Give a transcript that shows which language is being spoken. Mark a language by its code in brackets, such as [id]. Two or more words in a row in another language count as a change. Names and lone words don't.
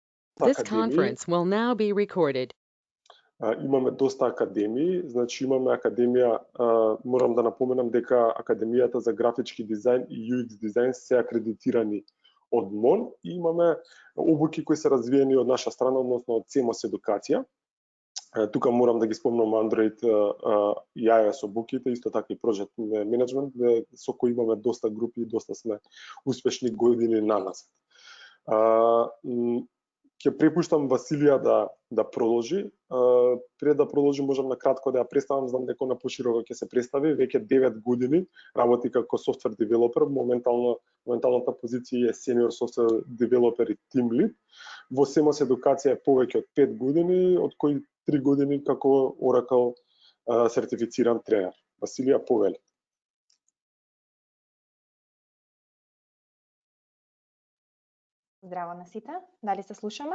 [en] This [mk] академии. [en] conference will now be recorded. [mk] Имаме доста академии, значи имаме академија, морам да напоменам дека Академијата за графички дизајн и UX дизајн се акредитирани од МОН и имаме обуки кои се развиени од наша страна, односно од CMOS Едукација. Тука морам да ги спомнам Android и iOS обуките, исто така и [en] Project Management, [mk] со кои имаме доста групи и доста сме успешни години наназад. Ќе препуштам Василија да продолжи. Пред да продолжи, можам на кратко да ја представам, знам дека на пошироко ќе се представи. Веќе 9 години работи како [en] software developer, [mk] моменталната позиција е [en] senior software developer [mk] и [en] team lead. [mk] Во CMOS Едукација е повеќе од 5 години, од кои 3 години како Oracle сертифициран тренер. Василија, повели. Здраво на сите, дали се слушаме?